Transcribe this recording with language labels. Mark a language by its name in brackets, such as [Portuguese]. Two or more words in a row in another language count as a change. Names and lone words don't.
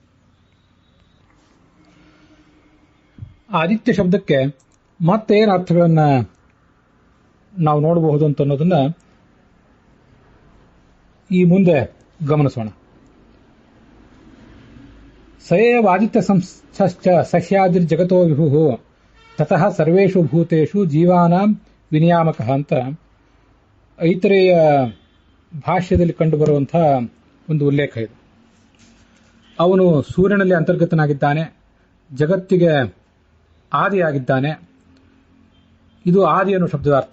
[Kannada] ಆದಿತ್ಯ ಶಬ್ದಕ್ಕೆ ಮತ್ತೇನು ಅರ್ಥಗಳನ್ನ ನಾವು ನೋಡಬಹುದು ಅಂತ ಅನ್ನೋದನ್ನ ಈ ಮುಂದೆ ಗಮನಿಸೋಣ. [Sanskrit] ಸಯೇವ ಆದಿತ್ಯ ಸಂಸ್ಥಶ್ಚ ಸಹ್ಯಾದಿರ್ ಜಗತೋ ವಿಭು ತತಃ ಸರ್ವೇಷು ಭೂತೇಷು ಜೀವಾನಾಂ ವಿನಿಯಾಮಕ [Kannada] ಅಂತ ಐತರೇಯ ಭಾಷ್ಯದಲ್ಲಿ ಕಂಡುಬರುವಂತಹ ಒಂದು ಉಲ್ಲೇಖ ಇದು. ಅವನು ಸೂರ್ಯನಲ್ಲಿ ಅಂತರ್ಗತನಾಗಿದ್ದಾನೆ, ಜಗತ್ತಿಗೆ ಆದಿಯಾಗಿದ್ದಾನೆ. ಇದು ಆದಿ ಅನ್ನೋ ಶಬ್ದದ ಅರ್ಥ.